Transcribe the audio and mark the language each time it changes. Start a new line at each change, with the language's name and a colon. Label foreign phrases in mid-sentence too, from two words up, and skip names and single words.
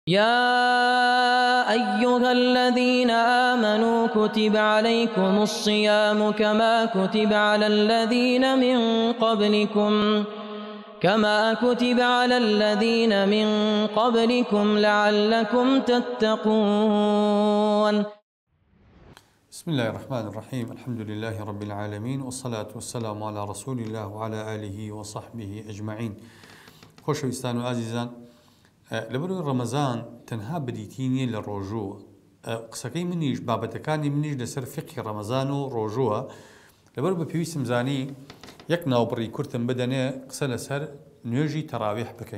Arabic: يا أيها الذين آمنوا كتب عليكم الصيام كما كتب على الذين من قبلكم لعلكم تتقون. بسم الله الرحمن الرحيم. الحمد لله رب العالمين، والصلاة والسلام على رسول الله وعلى آله وصحبه أجمعين.
Central Kurdish: خۆشەویستان و ئازیزان، لەبەرەوەی ڕەمەزان تەنها بریتینی لە ڕۆژووە. قسەکەی منیش بابەتەکانی منیش لەسەر فقی ڕەمەزان و ڕۆژووە. لەبەر بە پێویستم زانی یەک ناوبڕی کورتم بدەنێ قسە لەسەر نوێژی تەراویح بکەین.